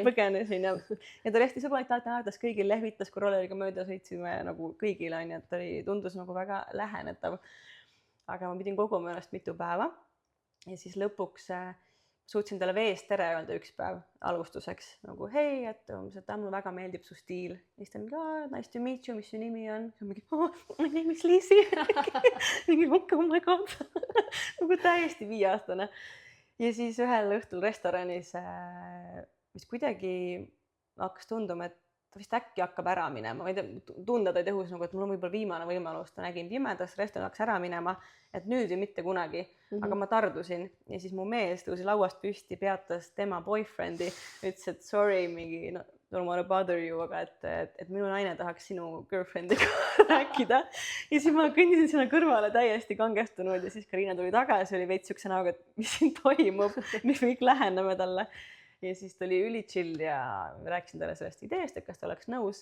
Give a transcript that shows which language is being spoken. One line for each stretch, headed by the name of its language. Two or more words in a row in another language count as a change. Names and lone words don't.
Estonian: Ja põgenesin ja ta oli hästi sõbralik, ta naerdas kõigil, lehvitas, kui rolleriga mööda sõitsime nagu kõigile, on, et ta tundus nagu väga lähenetav. Aga ma pidin koguma ennast mitu päeva ja siis lõpuks suutsin talle veest tere öelda üks päev alustuseks nagu hei, et mulle väga meeldib su stiil. Ja siis ta mingi,
English: nice to meet you,
Estonian: mis su nimi on? Ja mingi,
English: my name is Liisi.
Estonian: Mingi,
English: oh my god.
Estonian: Nagu täiesti 5-aastane. Ja siis ühel õhtul restoranis, mis kuidagi hakkas tunduma, et ta vist äkki hakkab ära minema. Ma ei tea, tunda ta tõhus, nagu, et mul on võib-olla viimane võimalus. Ta nägin pimedas, restoran hakkas ära minema, et nüüd ju mitte kunagi. Aga ma tardusin ja siis mu mees tõusi lauast püsti, peatas tema boyfriend'i, ütles, et sorry, mingi,
English: don't wanna bother you,
Estonian: aga et minu naine tahaks sinu girlfriendiga rääkida. Ja siis ma kõndisin sinna kõrvale täiesti kangestunud ja siis Carina tuli tagasi, oli veits siukse näoga, et mis siin toimub, mis me kõik läheneme talle. Ja siis ta oli üli chill ja rääkisin talle sellest ideest, et kas ta oleks nõus.